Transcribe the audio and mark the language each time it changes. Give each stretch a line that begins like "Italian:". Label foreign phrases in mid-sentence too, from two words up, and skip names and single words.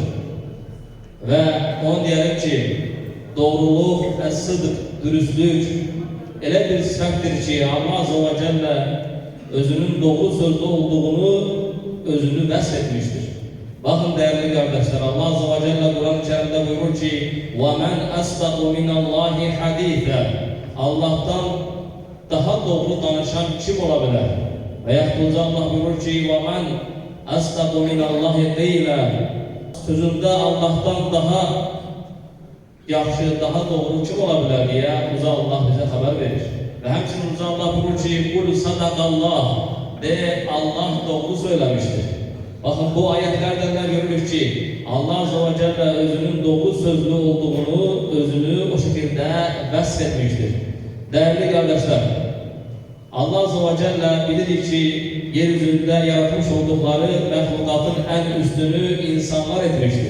Azerbaijani: Ve onu diyelim ki, doğruluk, sıdıq, dürüstlük elə bir sifətdir ki, Allah Azze ve Celle özünün doğru sözlü olduğunu özünü vəsf etmiştir.
Turkish: Bakın değerli kardeşler, Allah Azze ve Celle Kur'an-ı Kerim'de buyurur ki
Arabic: وَمَنْ أَصْدَقُ مِنَ اللّٰهِ حَد۪يثًا
Turkish: Allah'tan daha doğru danışan kim olabilir? Ve yakınca Allah buyurur ki
Arabic: وَمَنْ أَصْدَقُ مِنَ اللّٰهِ قِيلًا
Turkish: Sözünde Allah'tan daha yaxşı, daha doğru kim olabilir diye Uza Allah bize haber verir. Ve hemçinin Uza Allah buyurur ki
Arabic: قُلْ صَدَقَ اللّٰهِ
Turkish: de Allah doğru söylemiştir. Bakın bu ayetlerden ne görülür ki Allah Azze ve Celle özünün doğru sözlü olduğunu, özünü o şekilde vəsf etmiştir. Değerli kardeşler, Allah Azze ve Celle bilir ki yeryüzünde yaratmış oldukları məhlukatın en üstünü insanlar etmiştir.